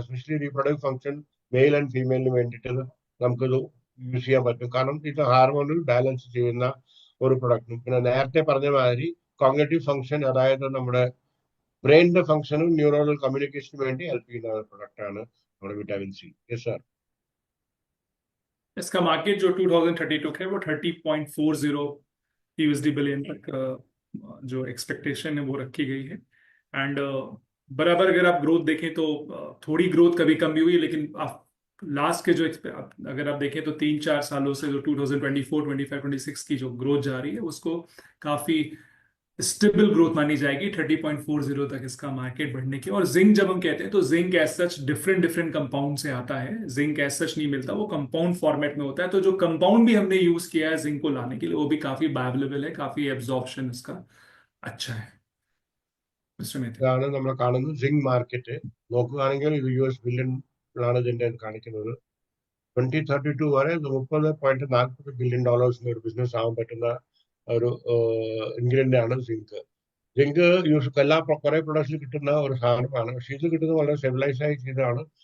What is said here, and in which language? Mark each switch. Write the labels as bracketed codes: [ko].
[ml] Especially reproductive function male and ഫീമെയിലിന് വേണ്ടിയിട്ട് നമുക്കിത് use ചെയ്യാൻ പറ്റും. കാരണം ഇത് ഹാർമോണൽ ബാലൻസ് ചെയ്യുന്ന ഒരു പ്രൊഡക്റ്റും, പിന്നെ നേരത്തെ പറഞ്ഞ മാതിരി കോഗ്നിറ്റീവ് ഫംഗ്ഷൻ, അതായത് നമ്മുടെ ബ്രെയിനിന്റെ ഫംഗ്ഷനും ന്യൂറോണൽ കമ്മ്യൂണിക്കേഷന് വേണ്ടി ഹെൽപ്പ് ചെയ്യുന്ന ഒരു പ്രൊഡക്റ്റ് ആണ് നമ്മുടെ വിറ്റാമിൻ സി. [en] Yes sir. [hi] इसका मार्केट जो 2032 है वो 30.40 USD बिलियन तक जो एक्सपेक्टेशन है वो रखी गई है। एंड बराबर अगर आप ग्रोथ देखें तो थोड़ी ग्रोथ कभी कम भी हुई है, लेकिन आप लास्ट के जो अगर आप देखें तो 3-4 सालों से जो 2024, 25, 26 की जो ग्रोथ जा रही है उसको काफी स्टेबल ग्रोथ मानी जाएगी 30.40 तक इसका मार्केट बढ़ने की। और जिंक जब हम कहते हैं तो zinc as such different compound से आता है, जिंक एज सच नहीं मिलता, वो कंपाउंड फॉर्मेट में होता है। तो जो कंपाउंड भी हमने यूज किया है जिंक को लाने के लिए वो भी काफी बायोअवेलेबल है, काफी एब्जॉर्प्शन इसका अच्छा है। [ml] ഇതാണ് നമ്മൾ കാണുന്നത് സിങ്ക് മാർക്കറ്റ്. നോക്കുകയാണെങ്കിൽ ഇത് US ബില്യണിലാണ് ഇതിന്റെ കാണിക്കുന്നത്. 2032 വരെ $30.40 ബില്യൺ ഒരു ബിസിനസ് ആവാൻ പറ്റുന്ന ഒരു ഇൻഗ്രീഡിയന്റ് ആണ് സിങ്ക്. സിങ്ക് എല്ലാ കുറെ പ്രൊഡക്ട്സിൽ കിട്ടുന്ന ഒരു സാധനമാണ്, പക്ഷെ ഇത് കിട്ടുന്നത് വളരെ സ്റ്റെബിലൈസ് ആയി ചെയ്തതാണ്.